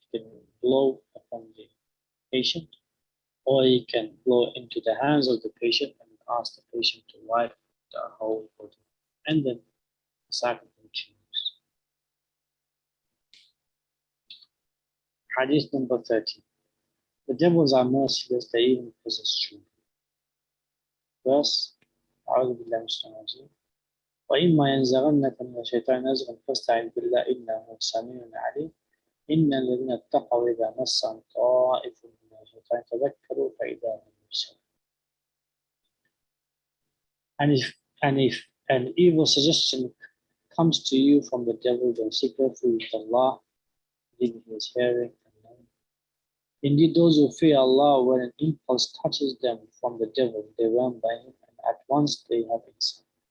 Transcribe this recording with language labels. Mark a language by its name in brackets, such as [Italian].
[English] He can blow upon the patient, or he can blow into the hands of the patient and ask the patient to wipe the whole body. And then the cycle continues. Hadith number 13. The devils are merciless, they even possess children. [Arabic] Verse أعوذ بالله من الشيطان الرجيم وإما ينزغنك من الشيطان نزغ فاستعذ بالله إنه سميع عليم إن الذين اتقوا إذا مسهم طائف من الشيطان تذكروا فإذا هم مبصرون. [English] And if an evil suggestion comes to you from the devil, then seek refuge with Allah, in His hearing and knowing. Indeed, those who fear Allah, when an impulse touches them from the devil, they run by him, and at once they have insight.